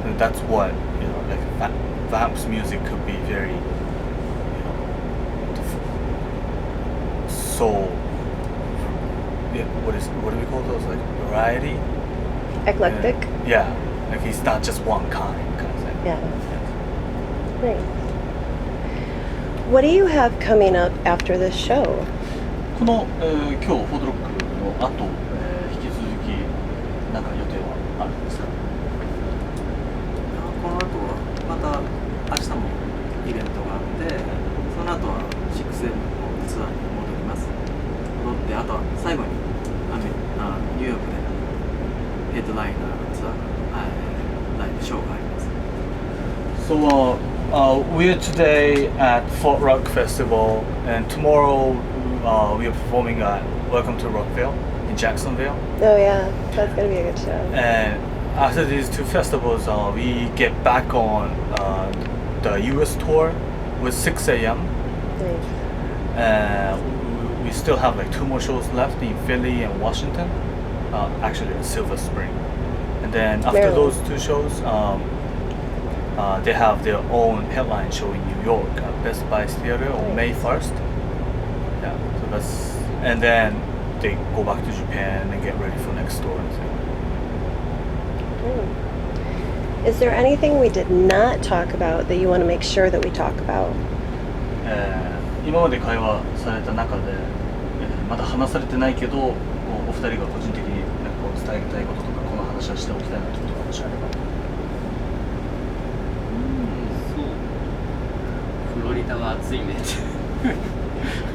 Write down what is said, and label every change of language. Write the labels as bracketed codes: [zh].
[en] And that's what, you know, like Vamps music could be very, you know, so. Yeah, what do we call those? Like variety. Eclectic? Yeah, like it's not just one kind of thing. Yeah. Nice. What do you have coming up after this show? [ja] この、今日フォードロックの後、引き続き何か予定はあるんですか？この後はまた明日もイベントがあって、その後は6Mのツアーに戻ります。戻って、あとは最後にニューヨークでヘッドライナーツアー、ライブショーがあります。 [en] So we're today at Fort Rock Festival, and tomorrow we are performing at Welcome to Rockville in Jacksonville. Oh yeah, that's gonna be a good show. And after these two festivals, we get back on the US tour with 6am. Nice. And we still have like 2 more shows left in Philly and Washington, actually in Silver Spring. And then after Maryland. those 2 shows, they have their own headline show in New York at Best Buy Theater on May 1st. Yeah, so that's, and then they go back to Japan and get ready for next tour. Is there anything we did not talk about that you want to make sure that we talk about? [ja] 今まで会話された中で、まだ話されてないけど、お二人が個人的になんかこう伝えたいこととか、この話はしておきたいなということがもしあれば。そう。フロリダは暑いね。